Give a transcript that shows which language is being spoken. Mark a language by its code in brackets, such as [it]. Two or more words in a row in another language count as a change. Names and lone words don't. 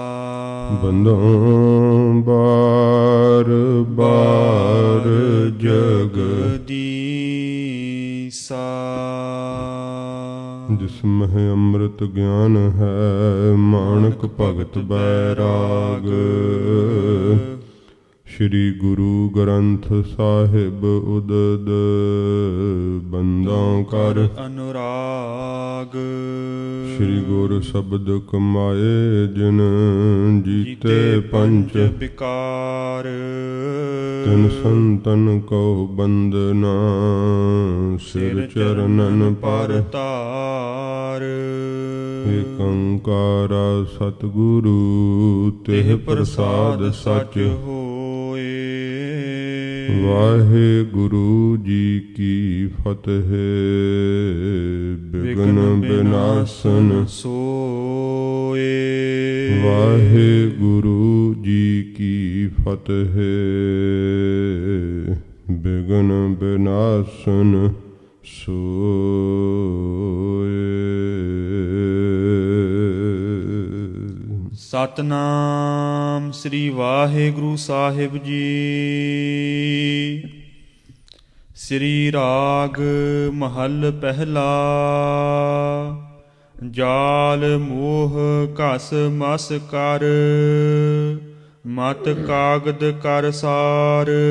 [bra] बंदों बार बार जगदीसा। जिसमें अमृत ज्ञान है माणक भगत बैराग। श्री गुरु ग्रंथ साहिब उदद बंदों कर अनुराग। श्री गुर शब्द कमाए जिन जीते पंच विकार। तिन संतन को बंदना सिर चरणन पर तार। एक ओंकारा सतगुरु तेह प्रसाद सच होए। वाहे गुरु जी की फतेह बिघ्न विनाशन सोए। वाहे गुरु जी की फतेह बिघ्न विनाशन सोए। [pa] ਸਤਨਾਮ ਸ੍ਰੀ ਵਾਹਿਗੁਰੂ ਸਾਹਿਬ ਜੀ। ਸ੍ਰੀ ਰਾਗ ਮਹਲ ਪਹਿਲਾ। ਜਾਲ ਮੋਹ ਘਸ ਮਸ ਕਰ, ਮਤ ਕਾਗਦ ਕਰ ਸਾਰ।